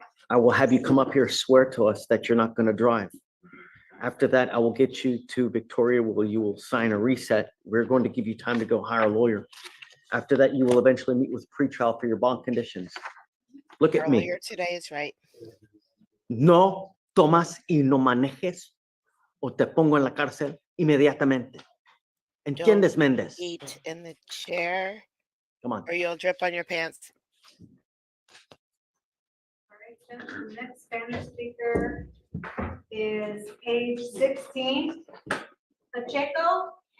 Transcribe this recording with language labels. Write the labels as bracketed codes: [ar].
[en] I will have you come up here, swear to us that you're not going to drive. After that, I will get you to Victoria where you will sign a reset. We're going to give you time to go hire a lawyer. After that, you will eventually meet with pretrial for your bond conditions. Look at me. Earlier today is right. [es] No tomas y no manejes o te pongo en la cárcel inmediatamente. ¿Entiendes, Méndez? [en] Eat in the chair Come on. or you'll drip on your pants. All right, then the next Spanish speaker is page 16, Pacheco.